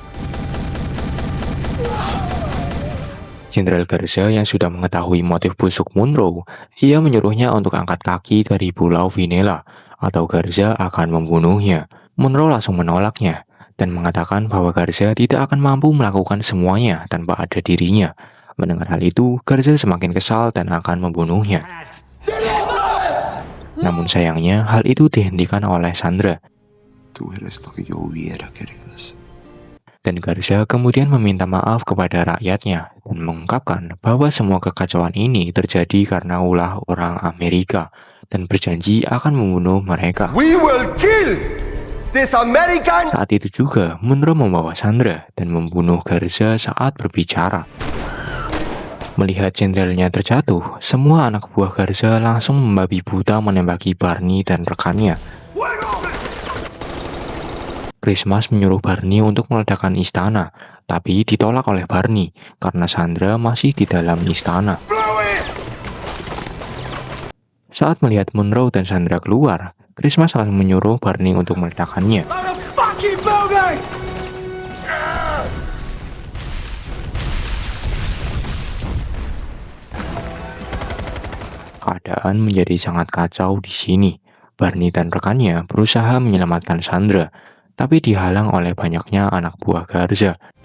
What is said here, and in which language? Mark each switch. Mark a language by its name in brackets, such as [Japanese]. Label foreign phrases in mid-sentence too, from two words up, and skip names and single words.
[Indonesian] Jenderal Garza yang sudah mengetahui motif busuk Munro, ia menyuruhnya untuk angkat kaki dari Pulau Vinela, atau Garza akan membunuhnya. Munro langsung menolaknya, dan mengatakan bahwa Garza tidak akan mampu melakukan semuanya tanpa ada dirinya. Mendengar hal itu, Garza semakin kesal dan akan membunuhnya. Namun sayangnya, hal itu dihentikan oleh Sandra. [Spanish] Tú eres lo que yo hubiera querido ser. [Indonesian] Dan Garza kemudian meminta maaf kepada rakyatnya dan mengungkapkan bahwa semua kekacauan ini terjadi karena ulah orang Amerika, dan berjanji akan membunuh mereka. [English] We will kill this American. [Indonesian] Saat itu juga, Munro membawa Sandra dan membunuh Garza saat berbicara. Melihat jenderalnya terjatuh, semua anak buah Garza langsung membabi buta menembaki Barney dan rekannya. Christmas menyuruh Barney untuk meledakkan istana, tapi ditolak oleh Barney karena Sandra masih di dalam istana. Saat melihat Munro dan Sandra keluar, Christmas langsung menyuruh Barney untuk meledakkannya. [English] Fucking building! [Indonesian] Keadaan menjadi sangat kacau di sini. Barney dan rekannya berusaha menyelamatkan Sandra, tapi dihalang oleh banyaknya anak buah Garza.